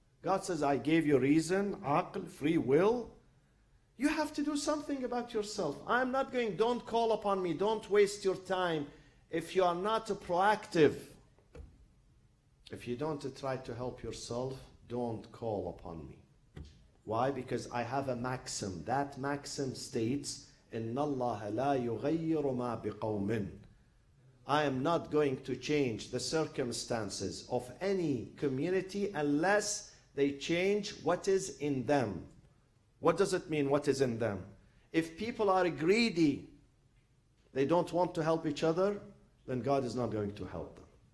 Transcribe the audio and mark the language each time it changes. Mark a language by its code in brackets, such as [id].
[en] God says, I gave you reason, aql, free will. You have to do something about yourself. I'm not going, don't call upon me, don't waste your time if you are not proactive If you don't try to help yourself, don't call upon me. Why? Because I have a maxim. That maxim states, [ar] إِنَّ اللَّهَ لَا يُغَيِّرُ مَا بِقَوْمٍ. [en] I am not going to change the circumstances of any community unless they change what is in them. What does it mean, what is in them? If people are greedy, they don't want to help each other, then God is not going to help them.